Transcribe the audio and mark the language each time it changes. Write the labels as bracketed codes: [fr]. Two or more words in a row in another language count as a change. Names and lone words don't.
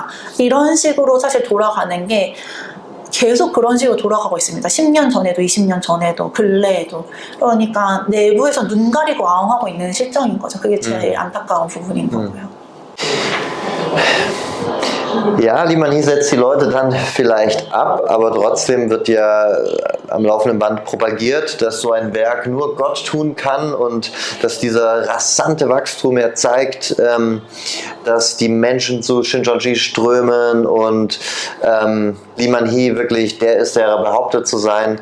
[ko] 이런 식으로 사실 돌아가는 게 계속 그런 식으로 돌아가고 있습니다. 10년 전에도 20년 전에도 근래에도. 그러니까 내부에서 눈 가리고 아웅하고 있는 실정인 거죠. 그게 제일 안타까운 부분인 거고요. [de] Ja, Liman Hee setzt die Leute dann vielleicht ab, aber trotzdem wird ja am laufenden Band propagiert, dass so ein Werk nur Gott tun kann und dass dieser rasante Wachstum ja zeigt, dass die Menschen zu Shincheonji strömen und Liman Hee wirklich der ist, der er behauptet zu sein.